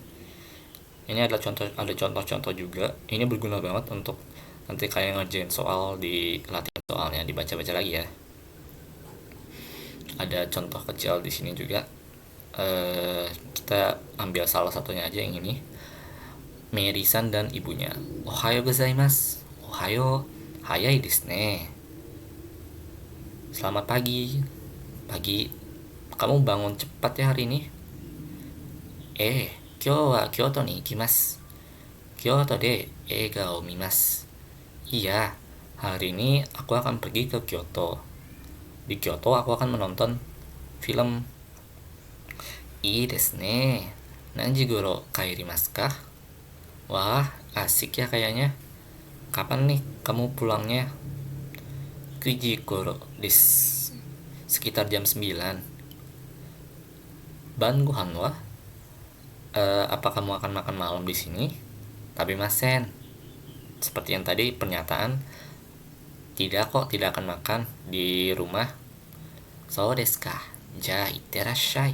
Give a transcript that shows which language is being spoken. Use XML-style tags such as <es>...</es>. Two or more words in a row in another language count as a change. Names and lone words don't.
<id>Ini adalah contoh-contoh juga. Ini berguna banget untuk nanti kalian ngerjain soal di latihan soalnya, dibaca-baca lagi ya. Ada contoh kecil di sini juga. Kita ambil salah satunya aja yang ini. Meri-san dan ibunya.</id> <ja>おはようございます. おはよう、早いですね.</ja> <id>Selamat pagi. Pagi. Kamu bangun cepat ya hari ini?</id> <ja>今日は京都に行きます. 京都で映画を見ます.</ja> <id>Iya, hari ini aku akan pergi ke Kyoto. Di Kyoto aku akan menonton film.</id> <ja>いいですね。何時頃帰りますか?</ja> <id>Wah, asik ya kayaknya. Kapan nih kamu pulangnya?</id> <ja>9時頃です.</ja> <id>Sekitar jam 9.</id> <ja>晩ご飯は?</ja> <id>Apa kamu akan makan malam di sini?</id> <ja>Tabimasen.</ja> <id>Seperti yang tadi pernyataan, tidak kok, tidak akan makan di rumah.</id> <ja>そうですか。じゃ、いってらっしゃい.</ja>